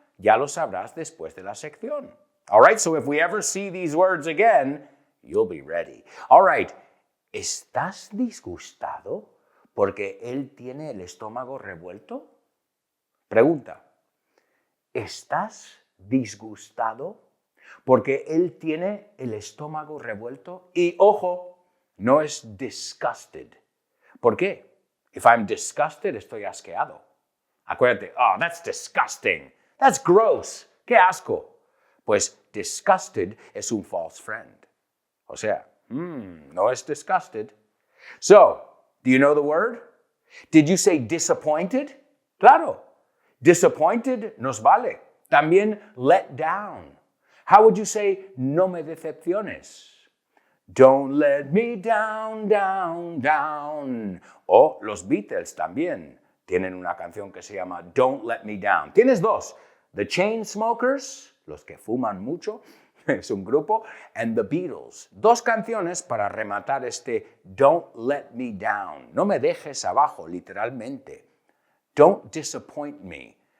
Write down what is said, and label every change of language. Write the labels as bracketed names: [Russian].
[Spanish] Ya lo sabrás después de la sección. [English] All right, so if we ever see these words again, you'll be ready. [Spanish] All right, ¿estás disgustado porque él tiene el estómago revuelto? Pregunta, ¿estás disgustado porque él tiene el estómago revuelto? Y ojo, no es disgusted. ¿Por qué? [English] If I'm disgusted, [Spanish] estoy asqueado. Acuérdate, [English] oh, that's disgusting. That's gross. [Spanish] ¡Qué asco! Pues disgusted es un false friend. O sea, no es disgusted. [English] So, do you know the word? Did you say disappointed? [Spanish] Claro. [English] Disappointed [Spanish] nos vale. También [English] let down. How would you say [Spanish] no me decepciones? [English] Don't let me down, down, down. [Spanish] O los Beatles también tienen una canción que se llama Don't Let Me Down. Tienes dos. The Chainsmokers, los que fuman mucho, es un grupo, and the Beatles. Dos canciones para rematar este Don't Let Me Down. No me dejes abajo, literalmente. [English] Don't disappoint me.